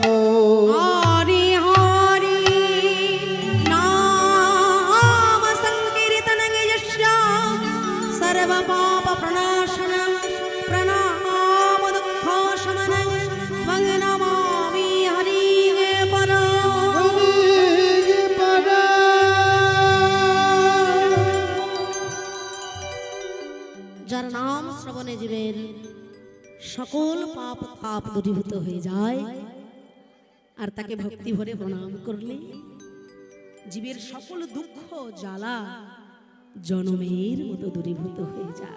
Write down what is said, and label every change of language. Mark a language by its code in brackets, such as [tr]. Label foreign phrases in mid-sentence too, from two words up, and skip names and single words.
[sa] हरि हरि नाम संकीर्तन यस्य सर्व पाप प्रणाशन प्रणाम दुःख शमन वं नमामि हरि परा [bn] যার নাম শ্রবণে জীবের সকল পাপ পাপ দূরীভূত হয়ে যায় আর তাকে ভক্তি ভরে প্রণাম করলে জীবের সকল দুঃখ জ্বালা জনমের মতো দূরীভূত হয়ে যায়।